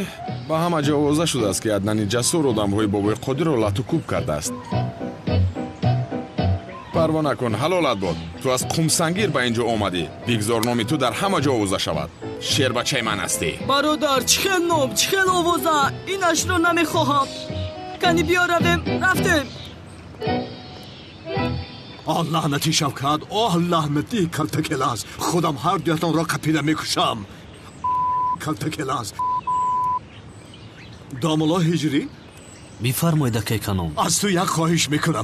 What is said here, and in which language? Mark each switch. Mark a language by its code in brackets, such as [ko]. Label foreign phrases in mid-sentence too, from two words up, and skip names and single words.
[tg] ба ҳама ҷо овоза шудааст ки Аднани ҷасур одамҳои бобои қодирро латукуб кардааст. парво накун, ҳалолат бод. ту аз қумсангир ба ин ҷо омадӣ. бигзор номи ту дар ҳама ҷо овоза шавад. шербачаи ман ҳастӣ. бародар, чӣ хел ном, чӣ хел овоза? инашро намехоҳам. кани биё равем, рафтем. آه لعنتی شوکت، آه لعنتی کلتکلاز. خودم هر دویتان را قپیده میکشم. کلتکلاز. داملا هجری؟ بفرمایید کیکانم. از تو یک خواهش میکنم.